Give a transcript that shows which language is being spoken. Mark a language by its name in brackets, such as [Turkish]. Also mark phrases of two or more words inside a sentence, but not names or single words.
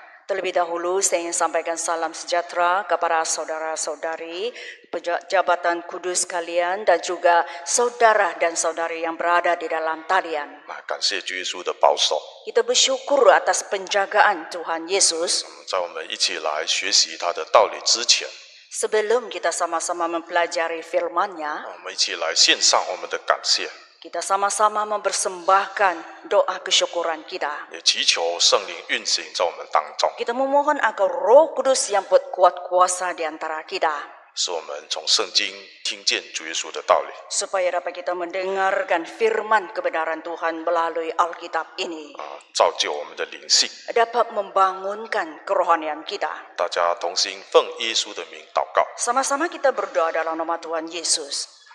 [Malay] Terlebih dahulu saya ingin sampaikan salam sejahtera kepada saudara-saudari, jabatan kudus kalian dan juga saudara dan saudari yang berada di dalam talian. [Chinese] 感谢主耶稣的保守。 [Malay] Kita bersyukur atas penjagaan Tuhan Yesus. [Chinese] 在我们一起来学习他的道理之前， [Malay] Sebelum kita sama-sama mempelajari firman-Nya, [Chinese] 我们一起来献上我们的感谢， [Malay] kita sama-sama mempersembahkan doa kesyukuran kita. [Chinese] 也祈求圣灵运行在我们当中， [Malay] Kita memohon agar Roh Kudus yang berkuat kuasa di antara kita, [Chinese] 使我们从圣经听见主耶稣的道理， [Malay] supaya dapat kita mendengarkan firman kebenaran Tuhan melalui Alkitab ini, [Chinese] 造就我们的灵性。 [Malay] dapat membangunkan kerohanian kita. [Chinese] 大家同心奉耶稣的名祷告。 [Malay] Sama-sama kita berdoa dalam nama Tuhan Yesus.